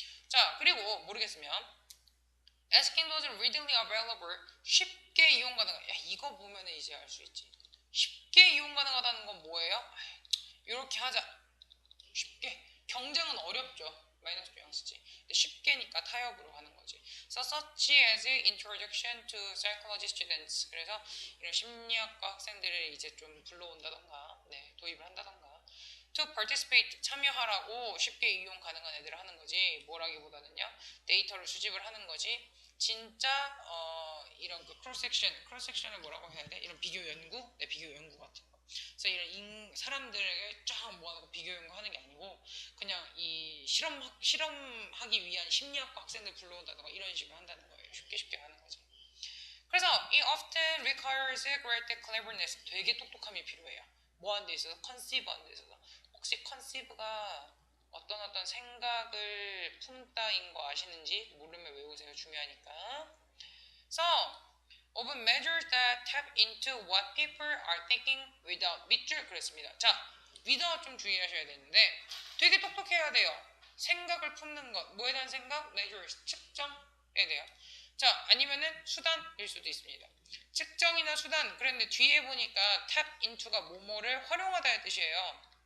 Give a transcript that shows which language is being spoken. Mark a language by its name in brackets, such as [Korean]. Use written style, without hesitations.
[Korean] 자, 그리고 모르겠으면 [English] asking those readily available [Korean] 쉽게 이용 가능한. 야, 이거 보면은 이제 알 수 있지. 쉽게 이용 가능하다는 건 뭐예요? 이렇게 하자. 쉽게. 경쟁은 어렵죠. 마이너스 뉘앙스지. 근데 쉽게니까 타협으로 하는 거지. [English] So such as introduction to psychology students. [Korean] 그래서 이런 심리학과 학생들을 이제 좀 불러온다던가, 네, 도입을 한다던가. [English] To participate, [Korean] 참여하라고 쉽게 이용 가능한 애들을 하는 거지. 뭐라기보다는요, 데이터를 수집을 하는 거지. 진짜 이런 그 크로스 섹션을 뭐라고 해야 돼? 이런 비교 연구, 네, 비교 연구 같은 거. 그래서 이런 사람들에게 쫙 모아놓고 비교 연구하는 게 아니고 그냥 이 실험하기 위한 심리학과 학생들 불러온다던가 이런 식으로 한다는 거예요. 쉽게 쉽게 하는 거죠. 그래서 [English] it often requires great cleverness. [Korean] 되게 똑똑함이 필요해요. 뭐 하는 데 있어서? conceive 하는 데 있어서. 혹시 conceive가 어떤 생각을 품다인 거 아시는지 모르면 외우세요. 중요하니까. [English] So, of measures that tap into what people are thinking without [Korean] 밑줄 그랬습니다. 자, without 좀 주의하셔야 되는데 되게 똑똑해야 돼요. 생각을 품는 것. 뭐에 대한 생각? measures, 측정에 대한. 자, 아니면은 수단일 수도 있습니다. 측정이나 수단. 그런데 뒤에 보니까 tap into가 뭐뭐를 활용하다의 뜻이에요.